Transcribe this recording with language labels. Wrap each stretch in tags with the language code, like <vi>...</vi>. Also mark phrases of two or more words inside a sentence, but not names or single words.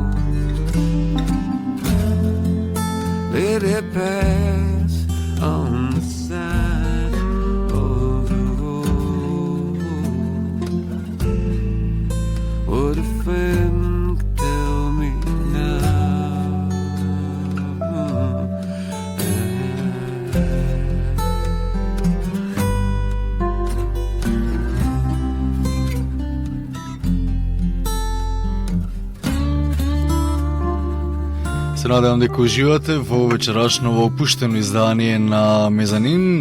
<en>Let it pass on the side of the road. What a friend could tell me now.</en> <mk>Се надевам дека уживате во вечерашново опуштено издание на Мезанин.</mk>